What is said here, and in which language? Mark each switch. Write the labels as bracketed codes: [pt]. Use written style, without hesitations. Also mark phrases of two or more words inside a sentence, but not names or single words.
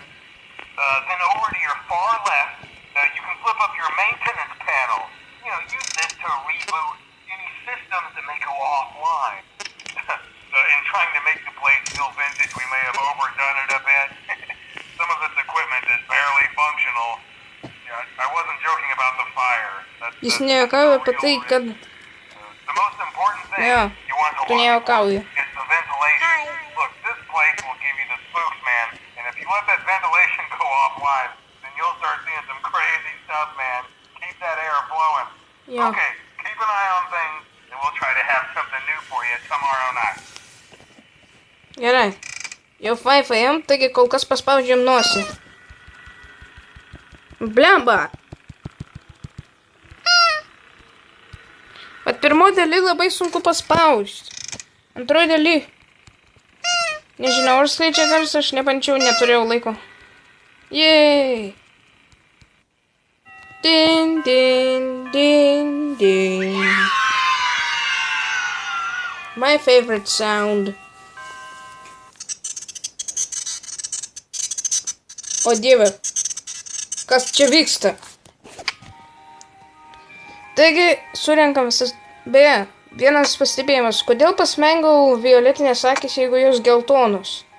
[en] Then over to your far left, you can flip up your maintenance panel. Use this to reboot any systems that may go offline. In trying to make the place feel vintage, we may have overdone it a bit. Some of this equipment is barely functional. I wasn't joking about the fire. [lt] Jis nejuokauja apie tai, kad... [en] The most important thing you want to watch is the ventilation. Look, this place will give you the spooks, man. And if you let that ventilation go offline, then you'll start seeing some crazy stuff, man. Keep that air flowing. Okay, keep an eye on things, and we'll try to have something new for you tomorrow night. [lt] Gerai. Jau 5 AM, taigi kol kas paspaudžiam nosį. Blemba! Bet pirmoji daly labai sunku paspausti. Antroji daly. Nežinau, ar skleidžia garsą, aš nebandžiau, neturėjau laiko. [en] Yay! Din, din, din, din. My favorite sound. [lt] O dieve, kas čia vyksta? Taigi, surenkam visas... Beje, vienas pastebėjimas. Kodėl pasmengau violetinės akis, jeigu jos geltonos?